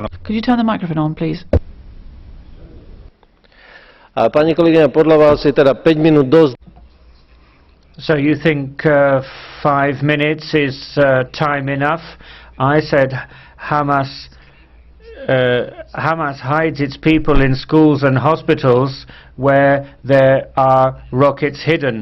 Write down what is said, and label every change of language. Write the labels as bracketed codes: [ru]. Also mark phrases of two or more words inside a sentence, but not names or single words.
[en] Could you turn the microphone on, please? [sk] Pani kolegyňa, podľa vás je teda 5 minút dosť? [en] So you think 5 minutes is time enough? I said Hamas hides its people in schools and hospitals where there are rockets hidden.